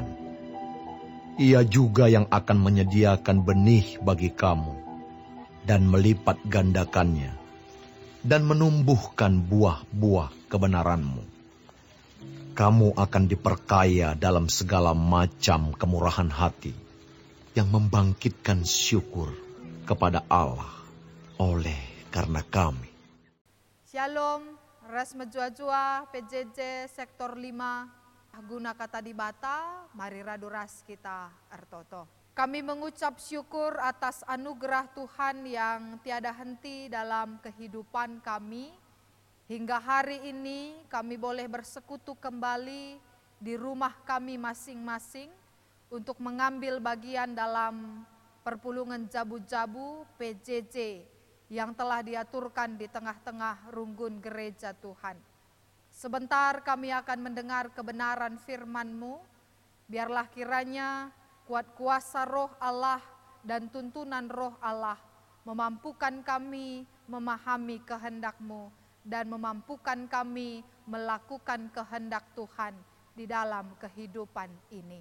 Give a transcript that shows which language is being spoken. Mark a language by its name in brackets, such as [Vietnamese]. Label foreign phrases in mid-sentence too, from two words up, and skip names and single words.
[Indonesian] Ia juga yang akan menyediakan benih bagi kamu dan melipat gandakannya dan menumbuhkan buah-buah kebenaranmu. Kamu akan diperkaya dalam segala macam kemurahan hati yang membangkitkan syukur kepada Allah oleh karena kami. [Batak Karo] Shalom, ras menjua-jua PJJ sektor 5 guna kata dibata, mari raduras kita ertoto. [Indonesian] Kami mengucap syukur atas anugerah Tuhan yang tiada henti dalam kehidupan kami. Hingga hari ini kami boleh bersekutu kembali di rumah kami masing-masing untuk mengambil bagian dalam perpulungan jabu-jabu PJJ yang telah diaturkan di tengah-tengah runggun gereja Tuhan. Sebentar kami akan mendengar kebenaran firman-Mu. Biarlah kiranya kuat kuasa roh Allah dan tuntunan roh Allah memampukan kami memahami kehendak-Mu dan memampukan kami melakukan kehendak Tuhan di dalam kehidupan ini.